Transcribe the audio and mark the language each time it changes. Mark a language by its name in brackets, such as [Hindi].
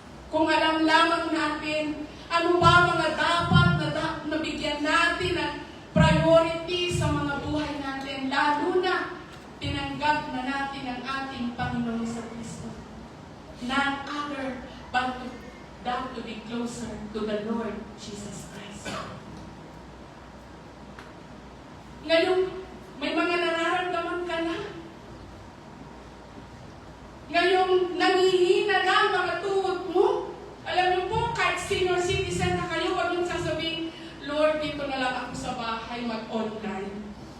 [Filipino] Kung alam lamang natin, ano ba mga dapat na bigyan natin ng priority sa mga buhay natin, lalo na tinanggap na natin ang ating Panginoon sa Kristo. [English] None other but to be closer to the Lord Jesus Christ. [Filipino] Ngayon, may mga nararamdaman ka na. Ngayong nangihina na ang mga tuhod mo. Alam niyo po, kahit senior citizen na kayo, huwag niyong sasabihin, Lord, dito na lang ako sa bahay mag-online.